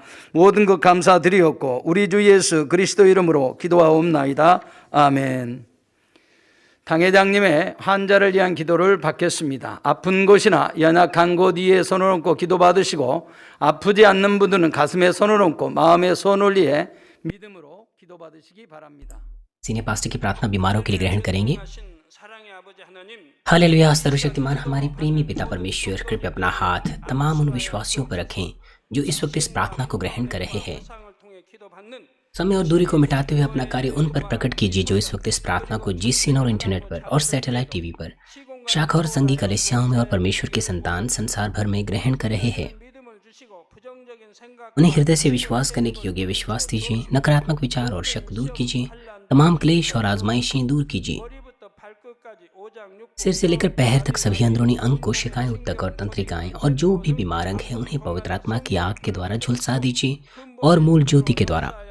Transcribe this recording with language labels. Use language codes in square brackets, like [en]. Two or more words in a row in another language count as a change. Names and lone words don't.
[ko] 모든 것 감사드리었고 우리 주 예수 그리스도 이름으로 기도하옵나이다. 아멘. 당회장님의 환자를 위한 기도를 받겠습니다. 아픈 곳이나 연약한 곳 위에 손을 얹고 기도받으시고, 아프지 않는 분들은 가슴에 손을 얹고 마음에 손을 위해 믿음으로 기도받으시기 바랍니다. [hi] सीनियर पास्टर की प्रार्थना बीमारों के लिए ग्रहण करेंगे। [ko] 하신 사랑의 아버지 하나님 [hi] हालेलुया। सर्वशक्तिमान हमारे प्रेमी पिता परमेश्वर, कृपया अपना हाथ तमाम उन विश्वासियों पर रखें जो इस वक्त इस प्रार्थना को ग्रहण कर रहे हैं। [ko] 상을 통해 기도받는 [hi] समय और दूरी को मिटाते हुए अपना कार्य उन पर प्रकट कीजिए जो इस वक्त इस प्रार्थना को जीसीएन और इंटरनेट पर और [en] satellite TV [hi] पर शाखा और संघी कलीसियाओं में और परमेश्वर के संतान संसार भर में ग्रहण कर रहे हैं। [ko] 믿음을 주시고 부정적인 [hi] उन्हें हृदय से विश्वास करने के योग्य विश्वास दीजिए। नकारात्मक विचार और शक दूर कीजिए। तमाम क्लेश और आजमाइशें दूर कीजिए। सिर से लेकर पैर तक सभी अंदरूनी अंग, कोशिकाएं, ऊतक और तंत्रिकाएं और जो भी बीमार अंग है उन्हें पवित्र आत्मा की आग के द्वारा झुलसा दीजिए और मूल ज्योति के द्वारा।